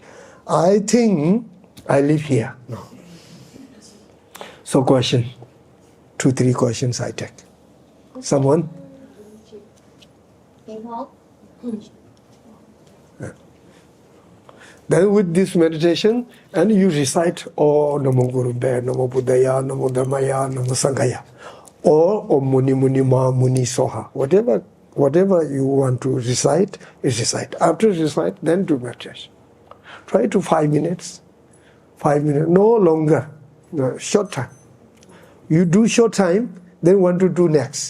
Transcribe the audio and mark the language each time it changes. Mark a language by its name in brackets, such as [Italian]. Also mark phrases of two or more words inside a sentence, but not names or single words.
[English] I think I live here now. So question, 2, 3 questions I take. Someone? Then with this meditation, and you recite, [Sanskrit] Oh Namo Guru Be, Namo Buddhaya, Namo Dhammaya, Namo Sanghaya, or Om Muni Muni Ma Muni Soha. [English] Whatever you want to recite, is recite. After recite, then do meditation. Try to 5 minutes. 5 minutes, no longer, no, short time. You do short time, then want to do next.